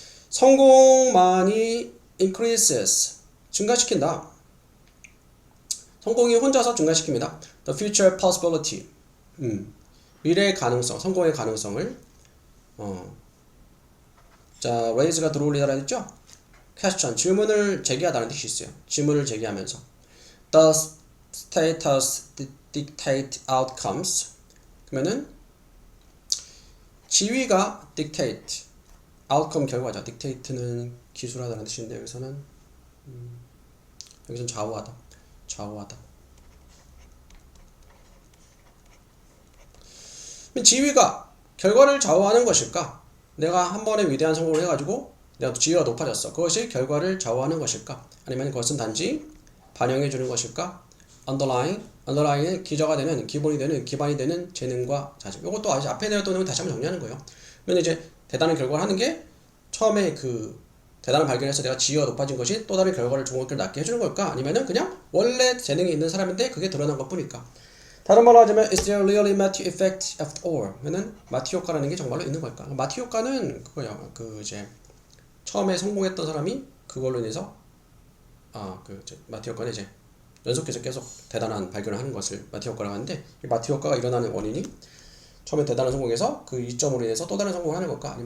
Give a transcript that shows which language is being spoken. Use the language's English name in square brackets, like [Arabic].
[Korean] 성공만이 [English] increases [Korean] 증가시킨다. 성공이 혼자서 증가시킵니다. [English] The future possibility [Korean] 미래의 가능성, 성공의 가능성을 자, raise가 들어올리다라 했죠? question, 질문을 제기하다는 뜻이 있어요. 질문을 제기하면서 [English] the status dictate outcomes [Korean] 그러면은 지위가 [English] dictate outcome [Korean] 결과죠. dictate는 기술하다는 뜻인데 여기서는 좌우하다. 지위가 결과를 좌우하는 것일까? 내가 한 번에 위대한 성공을 해가지고 지위가 높아졌어. 그것이 결과를 좌우하는 것일까? 아니면 그것은 단지 반영해 주는 것일까? underlying은 기저가 되는, 기본이 되는, 기반이 되는 재능과 자질. 이것도 아직 앞에 내었던 내용을 다시 한번 정리하는 거예요. 그러면 이제 대단한 결과를 하는 게 처음에 그 대단한 발견에서 내가 지위가 높아진 것이 또 다른 결과를 좋은 것을 낳게 해주는 걸까? 아니면은 그냥 원래 재능이 있는 사람인데 그게 드러난 것 뿐일까? 다른 말로 하자면 [English] is there really Matthew effect after all? [Korean] 그러면은 마티 효과라는 게 정말로 있는 걸까? 마티 효과는 그거야. 그 이제 처음에 성공했던 사람이 그걸로 인해서 마티 효과는 이제 연속해서 계속 대단한 발견을 하는 것을 마티 효과라고 하는데, 이 마티 효과가 일어나는 원인이 처음에 대단한 성공에서 그 이점으로 인해서 또 다른 성공을 하는 걸까?